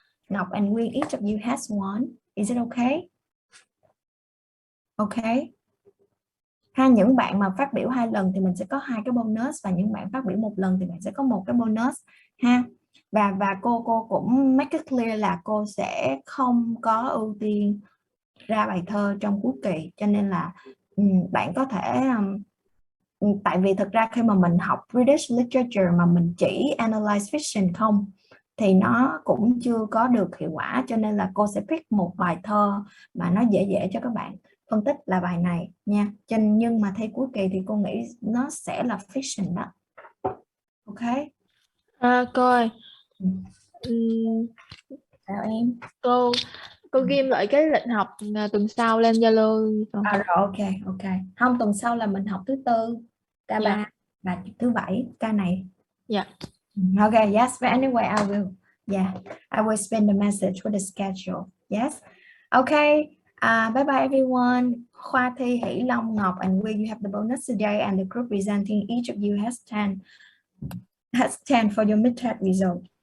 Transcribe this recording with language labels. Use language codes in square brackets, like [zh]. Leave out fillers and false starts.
[en] Ngọc and Quyên, each of you has 1. Is it okay? Okay. [vi] Ha, những bạn mà phát biểu 2 lần thì mình sẽ có 2 cái bonus, và những bạn phát biểu 1 lần thì bạn sẽ có 1 cái bonus ha. Và cô cũng [en] make it clear [vi] là cô sẽ không có ưu tiên ra bài thơ trong cuối kỳ, cho nên là bạn có thể tại vì thực ra khi mà mình học British literature mà mình chỉ analyze fiction không thì nó cũng chưa có được hiệu quả, cho nên là cô sẽ pick một bài thơ mà nó dễ cho các bạn phân tích là bài này nha. Nhưng mà thi cuối kỳ thì cô nghĩ nó sẽ là fiction đó. Ok. Cô ơi, Chào em. Cô ghi lại cái lịch học tuần sau lên Zalo. Rồi ok. Không, tuần sau là mình học thứ Tư, K3 và thứ Bảy, ca này. [en] Yeah. Okay, yes, but anyway, I will spend the message with the schedule. Yes. Okay. Bye bye everyone. Khoa Thi, Hỷ, Long, Ngọc, and Will, you have the bonus today, and the group presenting, each of you has 10 for your midterm result.